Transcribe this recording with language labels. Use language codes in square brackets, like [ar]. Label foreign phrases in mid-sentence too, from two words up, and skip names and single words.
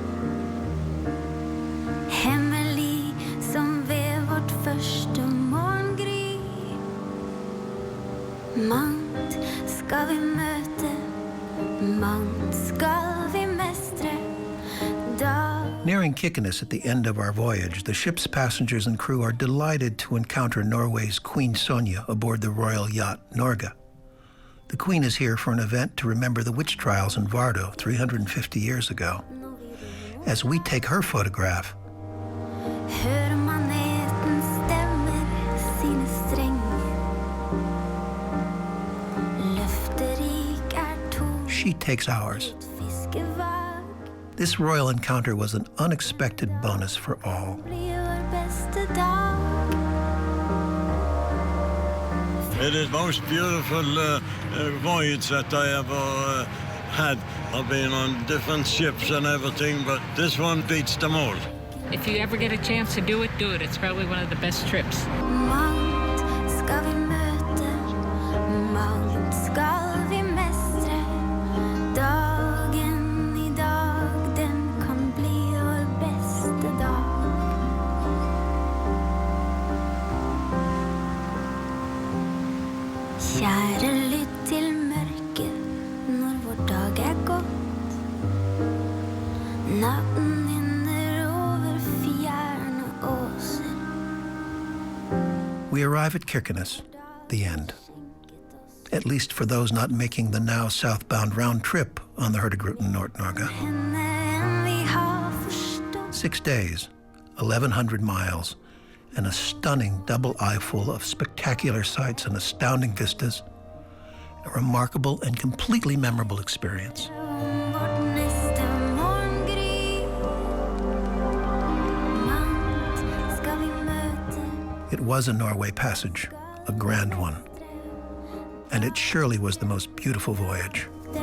[no] Hemmelig som ved vårt første morgengry. Mangt skal vi møte, mangt skal vi mestre. [en] Nearing Kirkenes at the end of our voyage, the ship's passengers and crew are delighted to encounter Norway's Queen Sonja aboard the royal yacht Norge. The Queen is here for an event to remember the witch trials in Vardø 350 years ago. As we take her photograph, [no] Hør maneten stemmer sine strenger. Løfterik tom. [en] she takes ours. [no] Fiskevag [en] This royal encounter was an unexpected bonus for all. [no] blir vår beste dag. [en] It is most beautiful voyage that I ever had. I've been on different ships and everything, but this one beats them all. If you ever get a chance to do it, do it. It's probably one of the best trips. [no] Mangt skal vi møte, mangt skal vi mestre. Dagen i dag, den kan bli vår beste dag. Kjære, lytt til mørket når vår dag er gått. Natten hinner over fjerne åser. [en] We arrive at Kirkenes, the end. At least for those not making the now southbound round trip on the Hurtigruten Nord-Norge. 6 days, 1,100 miles, and a stunning double eye full of spectacular sights and astounding vistas. A remarkable and completely memorable experience. [no] Vårt neste morgengry. Mangt skal vi møte. [en] It was a Norway Passage, a grand one. And it surely was the most beautiful voyage.